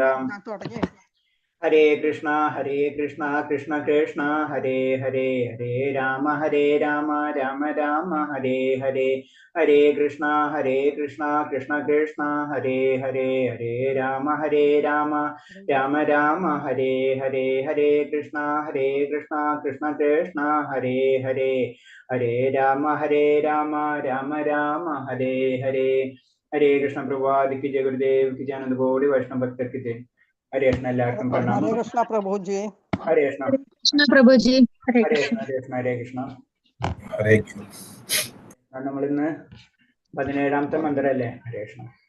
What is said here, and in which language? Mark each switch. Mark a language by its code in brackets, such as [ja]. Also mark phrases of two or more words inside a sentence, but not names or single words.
[sa] ഹരേ കൃഷ്ണ കൃഷ്ണ കൃഷ്ണ ഹരേ ഹരേ, ഹരേ രാമ രാമ രാമ ഹരേ ഹരേ, ഹരേ കൃഷ്ണ കൃഷ്ണ കൃഷ്ണ ഹരേ ഹരേ, ഹരേ രാമ രാമ രാമ ഹരേ ഹരേ, ഹരേ കൃഷ്ണ കൃഷ്ണ കൃഷ്ണ ഹരേ ഹരേ, ഹരേ രാമ രാമ രാമ ഹരേ ഹരേ. [ml] ഹരേ കൃഷ്ണ. [hi] प्रभात की जय. गुरुदेव की जय. आनंद कोटि वैष्णव भक्तर की जय. [ml] ഹരേ കൃഷ്ണ. എല്ലാവർക്കും പ്രണാമം. ഹരേ കൃഷ്ണ പ്രഭുജി. ഹരേ കൃഷ്ണ. [hi] कृष्ण प्रभु जी हरे [ml] ഹരേ कृष्ण കൃഷ്ണ. ഹരേ കൃഷ്ണ. ഹരേ കൃഷ്ണ. നമ്മളിന്ന് 17ാമത്തെ മന്ത്രല്ലേ. ഹരേ കൃഷ്ണ.